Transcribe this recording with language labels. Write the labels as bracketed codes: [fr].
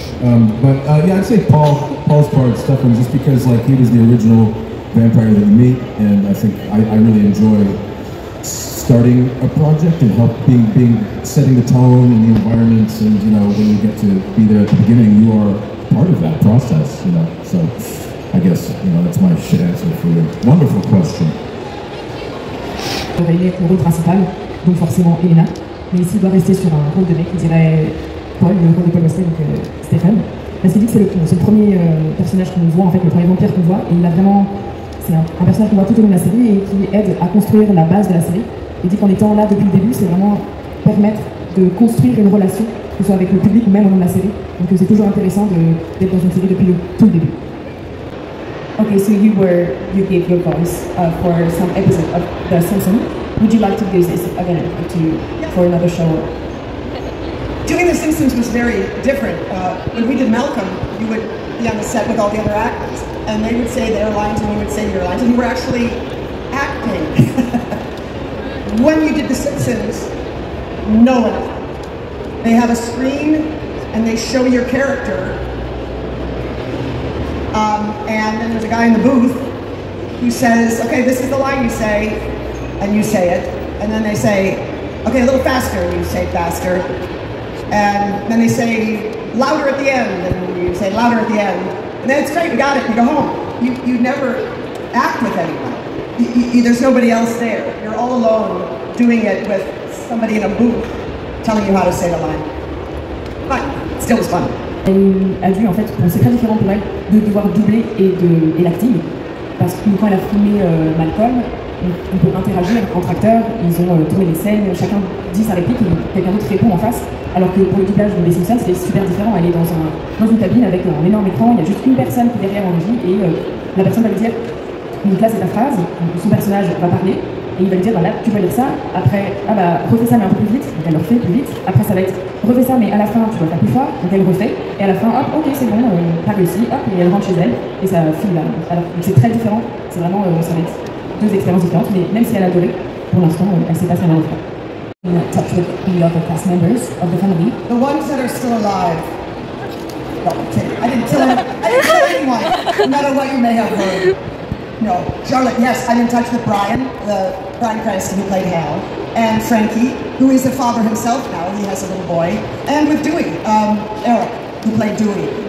[en] Yeah, I'd say Paul's part, Stefan, just because like he was the original vampire that you meet, and I think I really enjoy starting a project and setting the tone and the environments, and you know, when you get to be there at the beginning, you are part of that process, you know. So I guess, you know, that's my shit answer for your wonderful question. [fr] Le rôle principal, donc forcément Elena, mais s'il doit rester sur un rôle de mec, il dirait Paul, le rôle de Paul Wesley, donc Stéphane. Parce qu'il dit que c'est le premier personnage qu'on voit, en fait, le premier vampire qu'on voit, et il a vraiment, c'est un personnage qu'on voit tout au long de la série et qui aide à construire la base de la série. Il dit qu'en étant là depuis le début, c'est vraiment permettre de construire une relation, que ce soit avec le public ou même au long de la série. Donc c'est toujours intéressant d'être dans une série depuis tout le début. [en] Okay, so you gave your voice for some episode of The Simpsons. Would you like to do this again for another show? Doing The Simpsons was very different. When we did Malcolm, you would be on the set with all the other actors, and they would say their lines and you would say your lines, and you were actually acting. When you did The Simpsons, no one. They have a screen and they show your character. And then there's a guy in the booth who says, okay, this is the line you say, and you say it. And then they say, okay, a little faster, and you say faster. And then they say, louder at the end, and you say louder at the end. And then it's great, we got it, you go home. You never act with anyone. There's nobody else there. You're all alone doing it with somebody in a booth telling you how to say the line. But it still was fun. [fr] Elle a dû, en fait, c'est très différent pour elle de devoir doubler et l'acting, parce que quand elle a filmé Malcolm, on peut interagir entre acteurs, ils ont tourné les scènes, chacun dit sa réplique et quelqu'un d'autre répond en face, alors que pour le doublage de Les Simpsons, c'est super différent. Elle est dans une cabine avec un énorme écran, il y a juste une personne qui est derrière en régie et la personne va lui dire, donc là c'est ta phrase, son personnage va parler, et il va lui dire, bah là, tu dois dire ça, après, ah bah, refais ça mais un peu plus vite, donc elle le refait plus vite, après ça va être, refais ça mais à la fin, tu dois faire plus fort, donc elle refait, et à la fin, hop, ok, c'est bon, t'as réussi, hop, et elle rentre chez elle, et ça file là. Alors, c'est très différent, c'est vraiment, ça va être deux expériences différentes, mais même si elle a adoré, pour l'instant, elle sait pas si elle va le faire. [en] In touch with the other cast members of the family. The ones that are still alive. No, I'm kidding. I didn't kill anyone, no matter what you may have heard. No, Charlotte, yes, I'm in touch with Brian Cranston, who played Hal, and Frankie, who is a father himself now, he has a little boy, and with Dewey, Eric, who played Dewey.